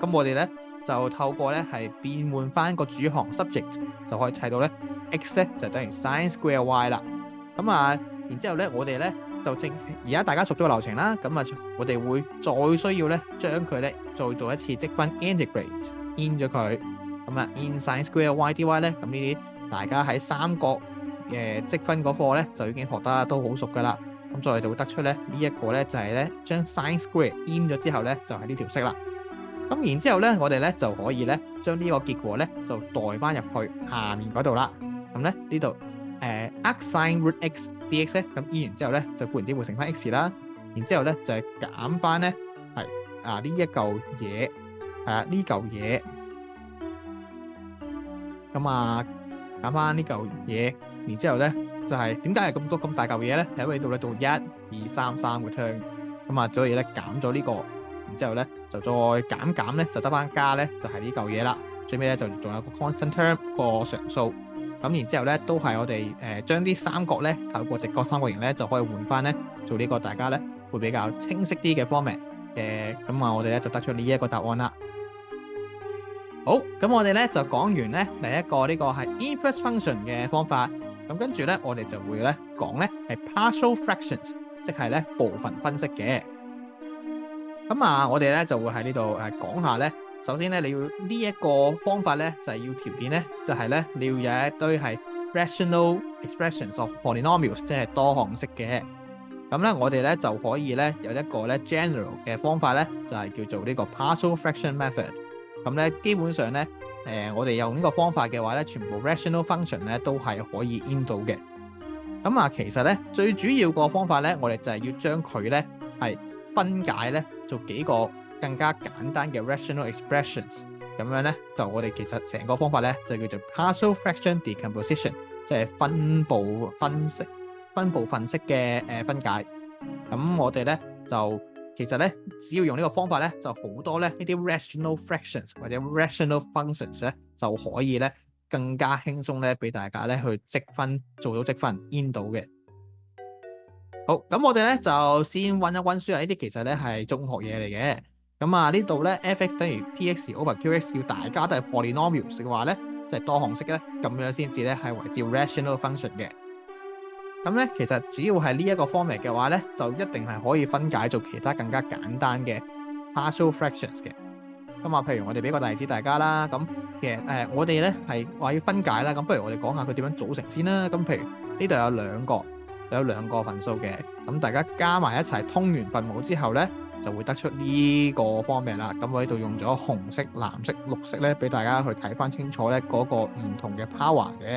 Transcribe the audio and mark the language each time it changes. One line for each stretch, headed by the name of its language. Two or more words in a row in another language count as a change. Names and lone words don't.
Cantonese: 咁我哋咧就透過咧係變換翻個主項 subject， 就可以睇到咧 x 咧就等於
English: sin square y
Cantonese: 啦。咁然之後咧我哋咧就而家大家熟咗個流程啦。咁我哋會再需要咧將佢咧再做一次積分
English: integrate in
Cantonese: 咗佢。咁
English: in sin square y dy
Cantonese: 咧，咁呢啲大家喺三角積分嗰課咧就已經學得都好熟噶啦。咁所以就會得出咧呢一個咧就係咧將
English: sin square in
Cantonese: 咗之後咧就係呢條式啦。咁然之後咧我哋咧就可以咧將呢個結果咧就代翻入去下面嗰度啦。咁咧呢度
English: arcsine root x dx
Cantonese: 咧，咁 in 完之後咧就固然之會乘翻 x 啦。然之後咧就係減翻咧係呢一嚿嘢呢嚿嘢。咁減翻呢嚿嘢，然之後咧就係點解係咁多咁大嚿嘢咧？係因為呢度咧到1、2、3個 term，咁所以咧減咗呢個，然之後咧就再減咧就得翻加咧就係呢嚿嘢啦。最尾咧就仲有個
English: constant term
Cantonese: 個常數，咁然之後咧都係我哋將啲三角咧透過直角三角形咧就可以換翻咧做呢個大家咧會比較清晰啲嘅 format 咁我哋咧就得出呢一個答案啦。好，咁我哋咧就講完咧第一個呢個係
English: inverse function
Cantonese: 嘅方法，咁跟住咧我哋就會咧講咧係
English: partial fractions，
Cantonese: 即係咧部分分析嘅。咁我哋咧就會喺呢度講下咧，首先咧你要呢一個方法咧就係要條件咧就係咧你要有一堆係
English: rational expressions of polynomials，
Cantonese: 即係多項式嘅。咁咧我哋咧就可以咧有一個咧 general 嘅方法咧就係叫做呢個
English: partial fraction method。
Cantonese: 咁咧基本上咧我哋用呢個方法嘅話咧，全部
English: rational function
Cantonese: 咧都係可以 in 到嘅。咁其實咧最主要個方法咧，我哋就係要將佢咧係分解咧做幾個更加簡單嘅
English: rational expressions。
Cantonese: 咁樣咧就我哋其實成個方法咧就叫做
English: partial fraction decomposition，
Cantonese: 即係分部分析嘅分解。咁我哋咧就其實咧，只要用呢個方法咧，就好多咧呢啲
English: rational fractions
Cantonese: 或者
English: rational functions
Cantonese: 咧，就可以咧更加輕鬆咧，俾大家咧去做到積分 in 到嘅。好，咁我哋咧就先溫一溫書啊！呢啲其實咧係中學嘢嚟嘅。咁呢度咧 f(x) 等於
English: p(x) over q(x)
Cantonese: 要大家都係 polynomials 嘅話咧，即係多項式咧，咁樣先至咧係為之
English: rational function
Cantonese: 嘅。咁咧，其實只要係呢一個 format 嘅話咧，就一定係可以分解做其他更加簡單嘅
English: partial fractions
Cantonese: 嘅。譬如我哋俾個例子大家啦，咁其實我哋咧係話要分解啦，咁不如我哋講下佢點樣組成先啦。咁譬如呢度有兩個份數嘅，咁大家加埋一齊通完分母之後咧，就會得出呢個 format 啦。咁我喺度用咗紅色、藍色、綠色咧，俾大家去睇翻清楚咧嗰個唔同嘅 power 嘅。